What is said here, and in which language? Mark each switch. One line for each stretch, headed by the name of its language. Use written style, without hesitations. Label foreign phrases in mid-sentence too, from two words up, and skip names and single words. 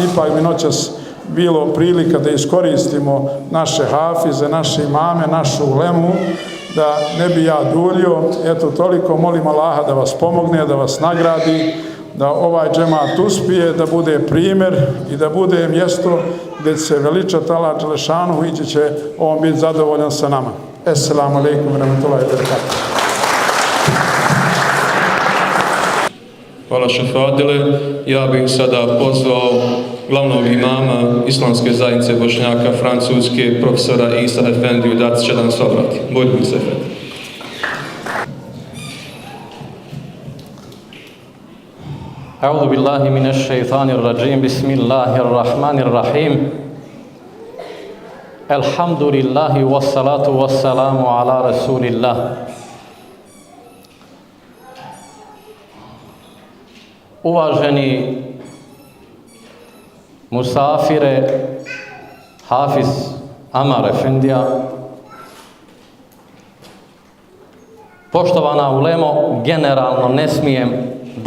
Bosnian: Ipak bi noćas bilo prilika da iskoristimo naše hafize, naše imame, našu ulemu, da ne bi ja duljio. Eto, toliko molim Allaha da vas pomogne, da vas nagradi, da ovaj džemat uspije, da bude primjer i da bude mjesto gdje će se veličati Allah dželešanuhu i će on biti zadovoljan sa nama.
Arabic: السلام عليكم ورحمة الله وبركاته.
Bosnian: Hvala šefadile. Ja bih sada pozvao glavnog imama Islamske zajednice Bošnjaka Francuske, profesora Isa Efendiju, da će nam se obrati. Budimo se, Efendi.
Arabic: أعوذ بالله من الشيطان الرجيم بسم الله الرحمن الرحيم الحمد لله والصلاة والسلام على رسول الله.
Bosnian: Uvaženi musafire, Hafiz Amar Efendija, poštovana ulemo, generalno ne smijem da